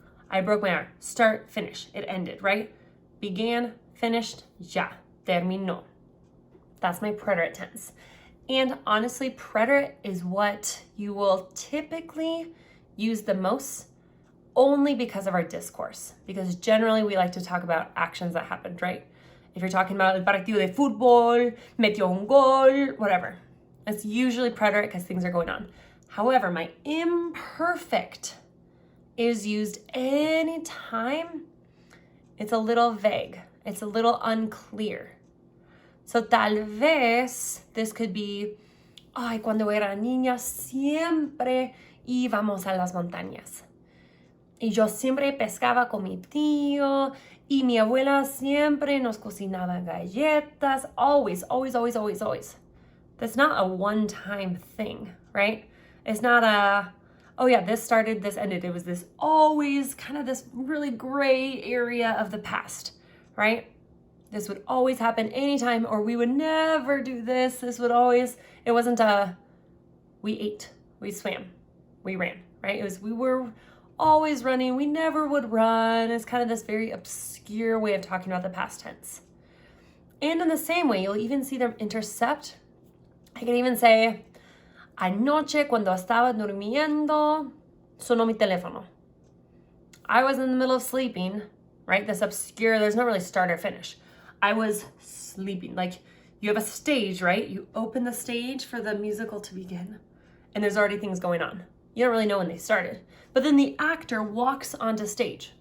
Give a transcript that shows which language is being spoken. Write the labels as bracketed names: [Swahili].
[English] I broke my arm. Start, finish. It ended, right? Began, finished, [Spanish] ya, terminó. [English] That's my preterite tense. And honestly, preterite is what you will typically use the most, only because of our discourse. Because generally we like to talk about actions that happened, right? If you're talking about [Spanish] el partido de fútbol, metió un gol, [English] whatever. It's usually preterite because things are going on. However, my imperfect is used anytime it's a little vague, it's a little unclear. [Spanish] So tal vez [English] this could be, [Spanish] ay, cuando era niña siempre íbamos a las montañas. Y yo siempre pescaba con mi tío, y mi abuela siempre nos cocinaba galletas. [English] Always, always, always, always, always. That's not a one-time thing, right? It's not a, oh yeah, this started, this ended. It was this always kind of this really gray area of the past, right? This would always happen anytime, or we would never do this. This would always, it wasn't a, we ate, we swam, we ran, right? It was, we were always running. We never would run. It's kind of this very obscure way of talking about the past tense. And in the same way, you'll even see them intercept. I can even say, [Spanish] anoche cuando estaba durmiendo, sonó mi teléfono. [English] I was in the middle of sleeping, right? This obscure, there's no really start or finish. I was sleeping. Like you have a stage, right? You open the stage for the musical to begin, and there's already things going on. You don't really know when they started. But then the actor walks onto stage.